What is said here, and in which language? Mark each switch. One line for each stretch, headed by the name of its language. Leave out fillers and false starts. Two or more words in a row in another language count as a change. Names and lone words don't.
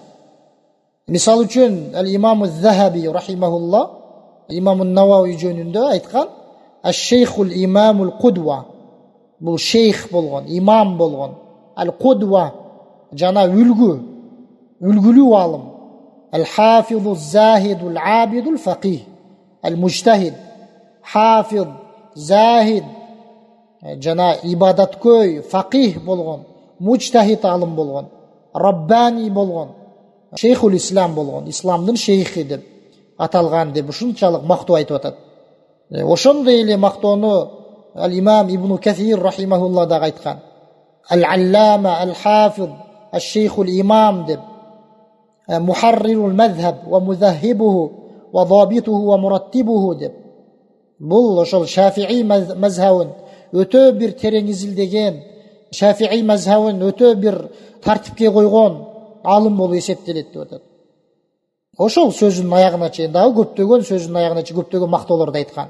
Kyrgyz: Мисал үчүн ал-Имам az-Zahabi рахимахулла имам Навави жөнүндө айткан:
Arabic: "الشيخ الإمام القدوة".
Kyrgyz: Бул шейх болгон, имам болгон. Ал-кудва жана үлгүлүү алым.
Arabic: الحافظ الزاهد العابد الفقيه.
Kyrgyz: Al-Mujtahid. Hafiz, Zahid жана ибадаткөй, фақих болгон, мujtahid алым болгон, Раббани болгон, Шейхул Ислам болгон, исламдын шейхи деп аталган деп ушунчалык мактоо айтып атат. Ошондой эле мактоону ал-Имам Ибн Касир рахимахулла да айткан.
Arabic: العلامة الحافظ الشيخ الإمام деп, محرر المذهب ومهذبه وضابطه ومرتبه деп.
Kyrgyz: Бул ошол Шафии мазхабын өтө бир терең изилдеген, Шафии мазхабын өтө бир тартипке койгон алым болуп эсептелет деп атат. Ошол сөзүнүн аягына чейин дагы көптөгөн сөзүнүн аягына чейин көптөгөн мактоолорду айткан.